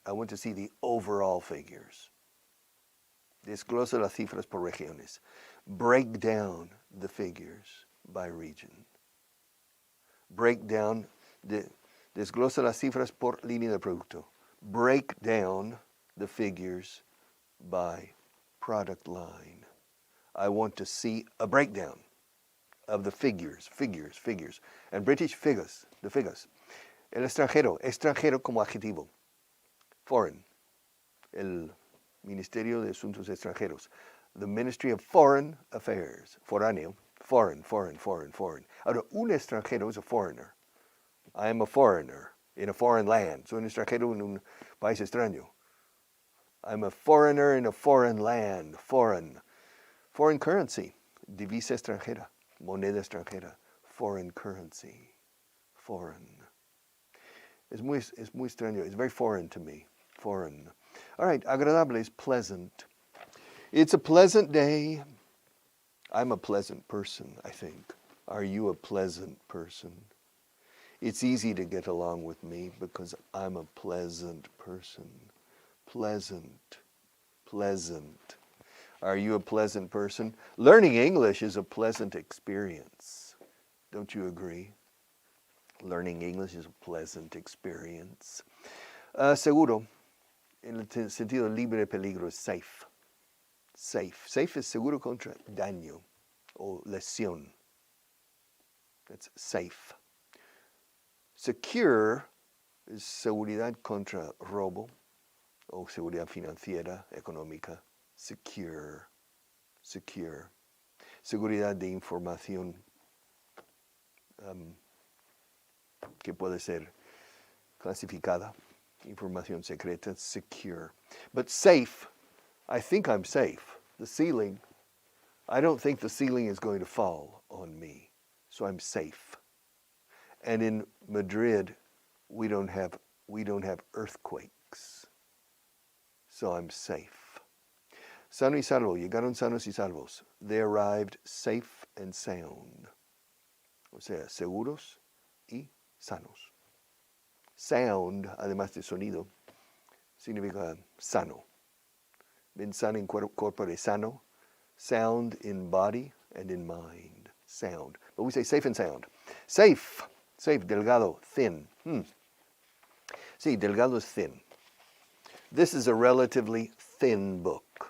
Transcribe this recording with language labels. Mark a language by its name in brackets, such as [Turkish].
[English] I want to see the overall figures. [Spanish] Desglosa las cifras por regiones. [English] Break down the figures by region. Break down, [Spanish] desglosa las cifras por línea de producto. [English] Break down the figures by product line. I want to see a breakdown of the figures. And British figures, the figures. [Spanish] El extranjero como adjetivo. [English] Foreign. [Spanish] El Ministerio de Asuntos Extranjeros. [English] The Ministry of Foreign Affairs. Foráneo. Foreign. [Spanish] Ahora, un extranjero [English] is a foreigner. I am a foreigner in a foreign land. [Spanish] Soy un extranjero en un país extraño. [English] I'm a foreigner in a foreign land. Foreign currency. [Spanish] Divisa extranjera. Moneda extranjera. [English] Foreign currency. Foreign. [Spanish] Es muy extraño. [English] It's very foreign to me. Foreign. All right, agradable is pleasant. It's a pleasant day. I'm a pleasant person, I think. Are you a pleasant person? It's easy to get along with me because I'm a pleasant person. Pleasant. Are you a pleasant person? Learning English is a pleasant experience. Don't you agree? Learning English is a pleasant experience. [Spanish] Seguro, en el sentido libre de peligro, es safe. Safe es seguro contra daño o lesión. [English] That's safe. [Spanish] Secure es seguridad contra robo o seguridad financiera, económica. Secure. Seguridad de información que puede ser clasificada, información secreta, secure. [English] But safe, I think I'm safe. The ceiling, I don't think the ceiling is going to fall on me, so I'm safe. And in Madrid, we don't have earthquakes, so I'm safe. [Spanish] Sano y salvo, llegaron sanos y salvos. [English] They arrived safe and sound. [Spanish] O sea, seguros y sanos. Sound, además de sonido, significa sano. Been sano in corpore sano. [English] Sound in body and in mind. Sound. But we say safe and sound. Safe, delgado, thin. Sí, delgado is thin. This is a relatively thin book.